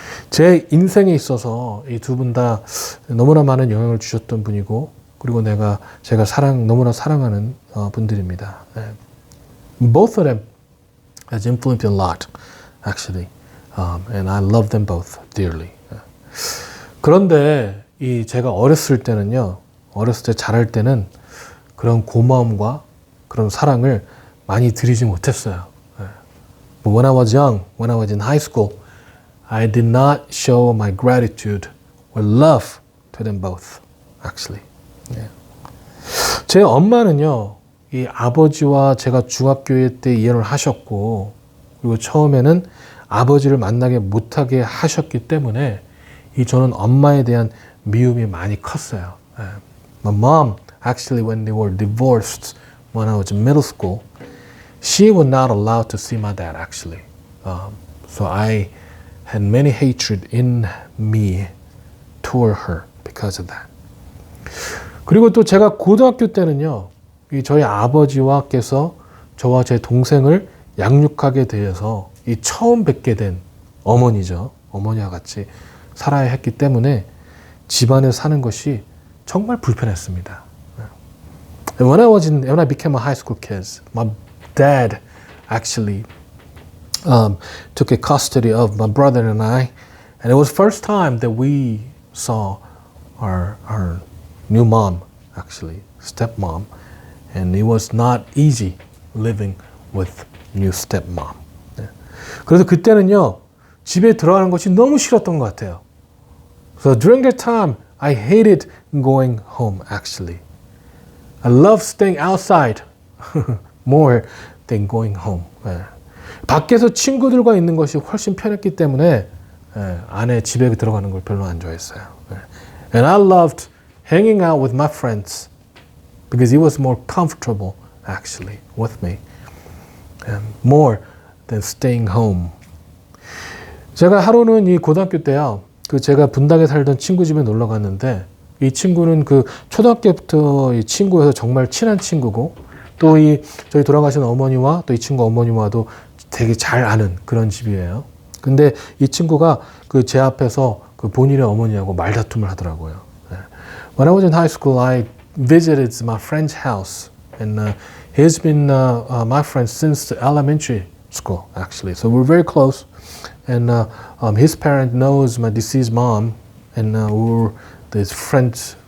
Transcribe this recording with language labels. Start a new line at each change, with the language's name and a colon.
Korean: 제 인생에 있어서 이 두 분 다 너무나 많은 영향을 주셨던 분이고, 그리고 제가 너무나 사랑하는 분들입니다.
English: Both of them has influenced me a lot, actually, and I love them both dearly.
Korean: 그런데 제가 어렸을 때는요, 어렸을 때 자랄 때는 그런 고마움과 그런 사랑을 많이 드리지 못했어요.
English: But when I was young, when I was in high school, I did not show my gratitude or love to them both, actually.
Korean: 제 엄마는요, 이 아버지와 제가 중학교 때 이혼을 하셨고, 그리고 처음에는 아버지를 만나게 못하게 하셨기 때문에 저는 엄마에 대한 미움이 많이 컸어요.
English: My mom, actually, when they were divorced when I was in middle school, she was not allowed to see my dad, actually. So I had many hatred in me toward her because of that.
Korean: 그리고 또 제가 고등학교 때는요, 저희 아버지와께서 저와 제 동생을 양육하게 되어서 처음 뵙게 된 어머니죠. 어머니와 같이 살아야 했기 때문에 집안에 사는 것이 정말 불편했습니다.
English: And when I became a high school kid, my dad actually took a custody of my brother and I, and it was first time that we saw our new mom, actually, stepmom, and it was not easy living with new stepmom.
Korean: 그래서 그때는요, 집에 들어가는 것이 너무 싫었던 것 같아요.
English: So during that time, I hated going home, actually. I loved staying outside more than going home.
Korean: 밖에서 친구들과 있는 것이 훨씬 편했기 때문에 안에 집에 들어가는 걸 별로 안 좋아했어요.
English: And I loved hanging out with my friends because it was more comfortable, actually, with me, more than staying home.
Korean: 제가 하루는 이 고등학교 때요, 제가 분당에 살던 친구 집에 놀러 갔는데, 이 친구는 초등학교부터 이 친구여서 정말 친한 친구고, 또 저희 돌아가신 어머니와 또 이 친구 어머니와도 되게 잘 아는 그런 집이에요. 근데 이 친구가 제 앞에서 본인의 어머니하고 말다툼을 하더라고요.
English: When I was in high school, I visited my friend's house, and he's been my friend since the elementary school, actually. So we're very close, and his parent knows my deceased mom, and we were his friends.